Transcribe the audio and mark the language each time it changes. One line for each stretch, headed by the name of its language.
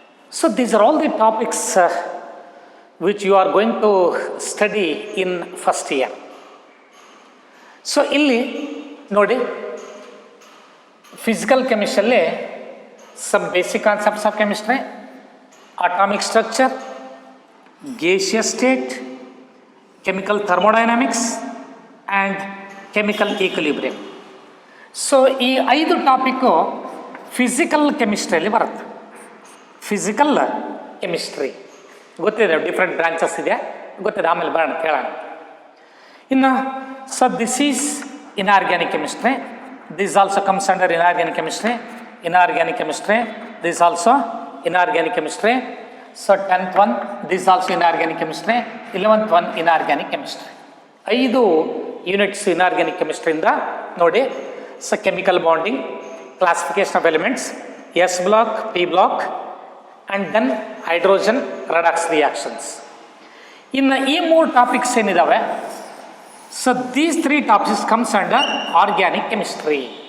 English: So these are all the topics which you are going to study in first year.
Kannada: So ಇಲ್ಲಿ ನೋಡಿ
English: Physical ಕೆಮಿಸ್ಟ್ರಿಯಲ್ಲಿ some basic concepts of chemistry, atomic structure, gaseous state, chemical thermodynamics and chemical equilibrium.
Kannada: So ಈ 5 topic physical ಕೆಮಿಸ್ಟ್ರಿಯಲ್ಲಿ ಬರುತ್ತೆ. Physical chemistry ಗೊತ್ತಿದೆ, different branches ಇದೆ, ಗೊತ್ತಿದೆ, ಆಮೇಲೆ ಬರೋಣ ಕೇಳೋಣ.
English: ಇನ್ನು so this is inorganic chemistry, this also comes under inorganic chemistry, inorganic chemistry, this also inorganic chemistry. So 10th one, this also inorganic chemistry, 11th one inorganic chemistry.
Kannada: 5 units inorganic ಕೆಮಿಸ್ಟ್ರಿಯಿಂದ ನೋಡಿ.
English: So chemical bonding, classification of elements, S block, P block and then hydrogen redox reactions.
Kannada: ಇನ್ನು ಈ 3 topics ಏನಿದ್ದಾವೆ,
English: So these 3 topics comes under organic chemistry.